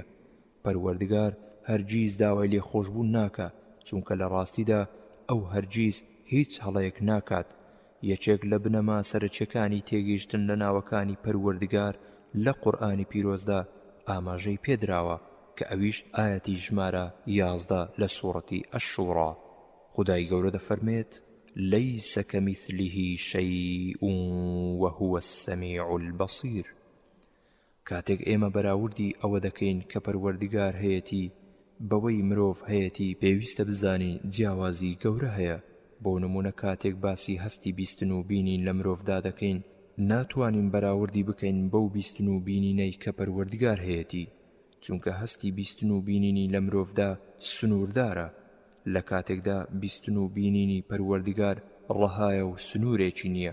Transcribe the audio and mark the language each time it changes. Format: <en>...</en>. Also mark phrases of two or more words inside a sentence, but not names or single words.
<ckb>پەروەردگار هەرگیز داوای لێخۆشبوون ناکات، چونکە لە ڕاستیدا ئەو هەرگیز هیچ هەڵەیەک ناکات. یەکێک لە بنەما سەرچیەکانی تێگەیشتن لە ناوەکانی پەروەردگار لە قورئانی پیرۆزدا ئاماژەی پێدراوە کە ئەویش ئایەتی ژمارە 11 لە سوورەتی ئەششوڕا. خودای گەورە دەفەرمێت:</ckb> <ar>ليس كمثله شيء وهو السميع البصير.</ar> <ckb>کاتێک ئێمە بەراوردی ئەوە دەکەین کە پەروەردگار هەیەتی بەوەی مرۆڤ هەیەتی پێویستە بزانین جیاوازی گەورە هەیە. بۆ نمونە کاتێک باسی هەستی بیستن و بینین لە مرۆڤدا دەکەین ناتوانین بەراوردی بکەین بەو بیستن و بینینەی کە پەروەردگار هەیەتی، چونکە هەستی بیستن و بینینی لە مرۆڤدا سنووردارە، لە کاتێکدا بیستن و بینینی پەروەردگار ڕەهایە و سنوورێکی نییە.</ckb>